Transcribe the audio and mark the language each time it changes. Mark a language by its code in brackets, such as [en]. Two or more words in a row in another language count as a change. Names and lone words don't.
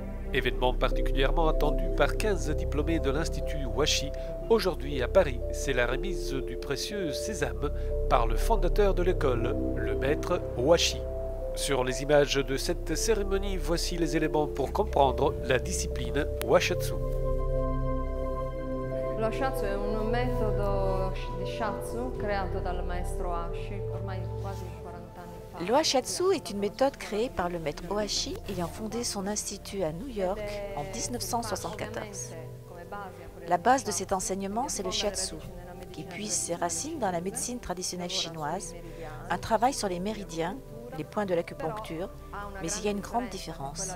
[fr] Événement particulièrement attendu par 15 diplômés de l'Institut Washi, aujourd'hui à Paris, c'est la remise du précieux sésame par le fondateur de l'école, le maître Washi. Sur les images de cette cérémonie, voici les éléments pour comprendre la discipline Washatsu. [it] Lo shiatsu è un metodo di shiatsu creato dal maestro Ohashi ormai quasi 40 anni fa. [fr] Le Washatsu est une méthode créée par le maître Ohashi ayant fondé son institut à New York en 1974. La base de cet enseignement, c'est le shiatsu, qui puise ses racines dans la médecine traditionnelle chinoise, un travail sur les méridiens, les points de l'acupuncture, mais il y a une grande différence.